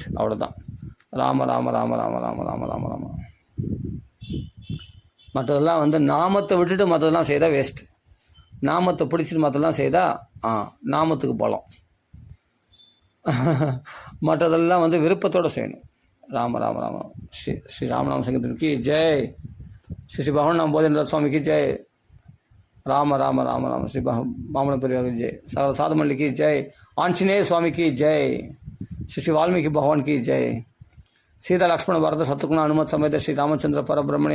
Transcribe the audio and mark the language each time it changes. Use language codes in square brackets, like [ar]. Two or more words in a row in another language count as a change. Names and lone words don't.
[ta] அவ்வளோதான். ராம ராம ராம ராம ராம ராம ராம ராம. மற்றதெல்லாம் நாமத்தை விட்டுட்டு மற்றதெல்லாம் செய்தால் வேஸ்ட்டு. நாமத்தை பிடிச்சிட்டு மற்றதெல்லாம் செய்தால் நாமத்துக்கு பலம். மற்றதெல்லாம் விருப்பத்தோடு செய்யணும். [hi] राम राम राम राम श्री राम नाम संकीर्तन की जय। श्री भगवान नाम बोधेंद्र स्वामी की जय। राम राम राम राम श्री बामण परिवार की जय। सकल साधु मंडली की जय। आंजनेय स्वामी की जय। श्री वाल्मीकि भगवान की जय। [sa] सीता लक्ष्मण भरत शत्रुघ्न हनुमत समेत श्री रामचंद्र परब्रह्मणे नमः।